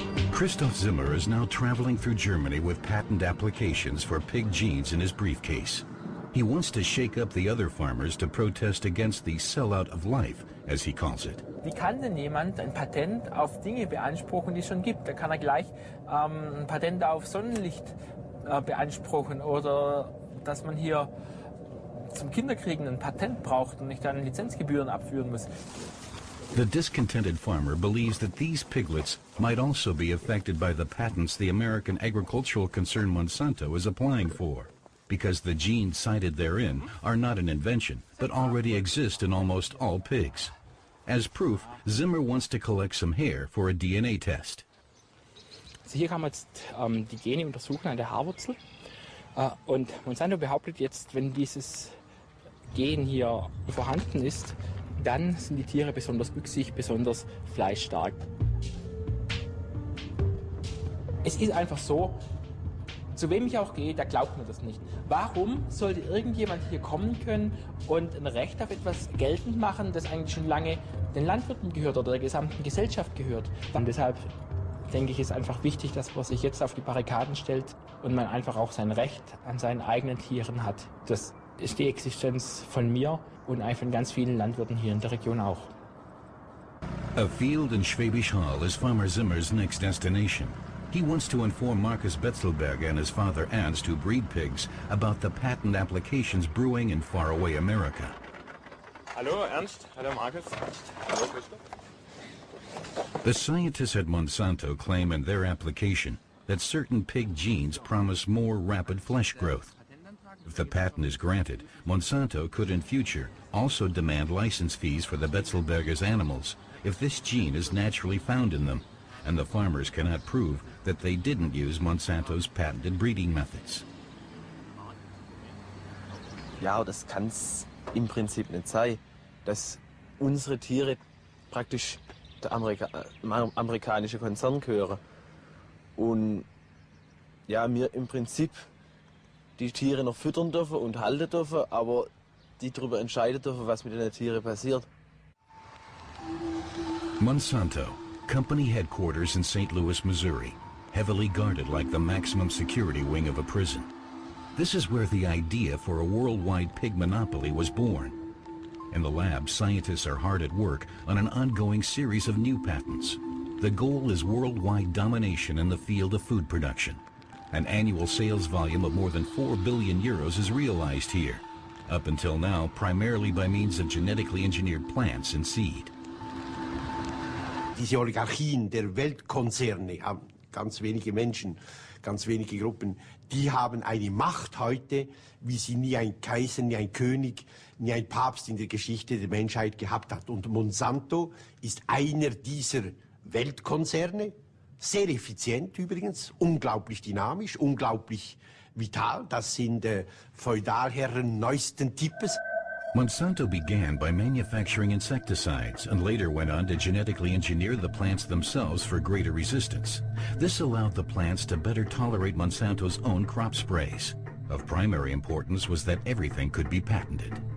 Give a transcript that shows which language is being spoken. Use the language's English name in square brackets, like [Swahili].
[English] Christoph Zimmer is now traveling through Germany with patent applications for pig genes in his briefcase. He wants to shake up the other farmers to protest against the sellout of life, as he calls it. [German] Wie kann denn jemand ein Patent auf Dinge beanspruchen, die es schon gibt? Da kann er gleich ein Patent auf Sonnenlicht beanspruchen oder dass man hier zum Kinderkriegen ein Patent braucht und nicht dann Lizenzgebühren abführen muss. [English] The discontented farmer believes that these piglets might also be affected by the patents the American agricultural concern Monsanto is applying for, because the genes cited therein are not an invention, but already exist in almost all pigs. As proof, Zimmer wants to collect some hair for a DNA test. [German] Also hier kann man jetzt die Gene untersuchen an der Haarwurzel. Und Monsanto behauptet jetzt, wenn dieses Gen hier vorhanden ist, dann sind die Tiere besonders wüchsig, besonders fleischstark. Es ist einfach so, zu wem ich auch gehe, der glaubt mir das nicht. Warum sollte irgendjemand hier kommen können und ein Recht auf etwas geltend machen, das eigentlich schon lange den Landwirten gehört oder der gesamten Gesellschaft gehört? Und deshalb denke ich, ist einfach wichtig, dass man sich jetzt auf die Barrikaden stellt und man einfach auch sein Recht an seinen eigenen Tieren hat. Das ist die Existenz von mir und von ganz vielen Landwirten hier in der Region auch. [English] A field in Schwäbisch Hall is Farmer Zimmer's next destination. He wants to inform Markus Betzelberger and his father Ernst, who breed pigs, about the patent applications brewing in faraway America. [German] Hallo Ernst, hallo Markus. Hallo Christoph. [English] The scientists at Monsanto claim in their application that certain pig genes promise more rapid flesh growth. If the patent is granted, Monsanto could in future also demand license fees for the Betzelberger's animals if this gene is naturally found in them, and the farmers cannot prove that they didn't use Monsanto's patented breeding methods. [German] Ja, das kann's im Prinzip nicht sein, dass unsere Tiere praktisch der amerikanische Konzern gehören und ja, wir im Prinzip die Tiere noch füttern dürfen und halten dürfen, aber die darüber entscheiden dürfen, was mit den Tieren passiert. [English] Monsanto, company headquarters in St. Louis, Missouri, heavily guarded like the maximum security wing of a prison. This is where the idea for a worldwide pig monopoly was born. In the lab, scientists are hard at work on an ongoing series of new patents. The goal is worldwide domination in the field of food production. An annual sales volume of more than 4 billion euros is realized here, up until now primarily by means of genetically engineered plants and seed. [German] Diese Oligarchien der Weltkonzerne haben ganz wenige Menschen, ganz wenige Gruppen, die haben eine Macht heute, wie sie nie ein Kaiser, nie ein König, nie ein Papst in der Geschichte der Menschheit gehabt hat. Und Monsanto ist einer dieser Weltkonzerne, sehr effizient übrigens, unglaublich dynamisch, unglaublich vital. Das sind Feudalherren neuesten Types. [English] Monsanto began by manufacturing insecticides and later went on to genetically engineer the plants themselves for greater resistance. This allowed the plants to better tolerate Monsanto's own crop sprays. Of primary importance was that everything could be patented.